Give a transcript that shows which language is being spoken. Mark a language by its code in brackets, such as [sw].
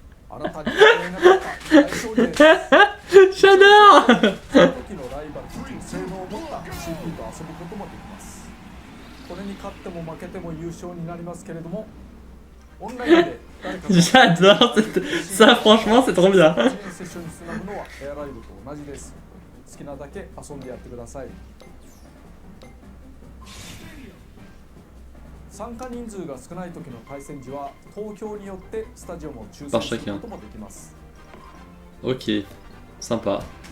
[ja] あなたに聞こえなかった大勝利です。 [fr] J'adore. [ja] その時のライバルという性能を持った CP と遊ぶこともできます。これに勝っても負けても優勝になりますけれども、オンラインで誰かと [fr] J'adore ça franchement c'est trop bien. [ja] セッションにつなぐのはエアライブと同じです。好きなだけ遊んでやってください。参加人数が少ない時の対戦時は投票によってスタジアムを抽選することもできます。 [fr] Ok. Sympa.